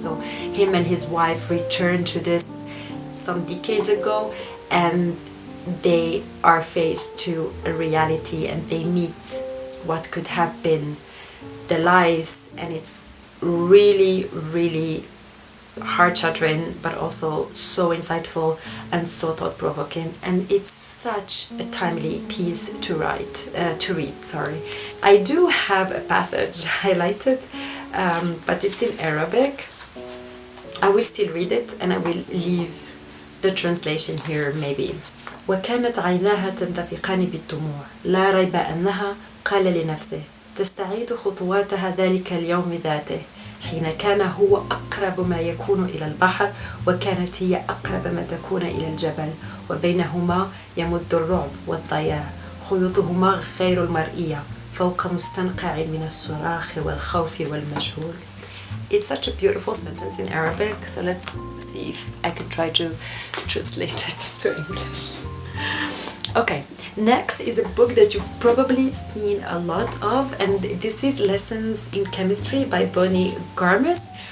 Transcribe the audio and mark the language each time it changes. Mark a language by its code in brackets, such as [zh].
[en] So him and his wife returned to this some decades ago, and they are faced to a reality, and they meet what could have been their lives, and it's really heart-shattering, but also so insightful and so thought-provoking, and it's such a timely piece to read. I do have a passage highlighted, but it's in Arabic. I will still read it, and I will leave the translation here maybe. [ar] وكانت عيناها تنتفقان بالدموع، لا ريب أنها قال لنفسه تستعيد خطواتها ذلك اليوم ذاته، حين كان هو أقرب ما يكون إلى البحر، وكانت هي أقرب ما تكون إلى الجبل، وبينهما يمد الرعب والضياع، خيوطهما غير المرئية فوق مستنقع من الصراخ والخوف والمجهول. [en] It's such a beautiful sentence in Arabic, so let's see if I can try to translate it to English. Okay, next is a book that you've probably seen a lot of, and this is Lessons in Chemistry by Bonnie Garmus.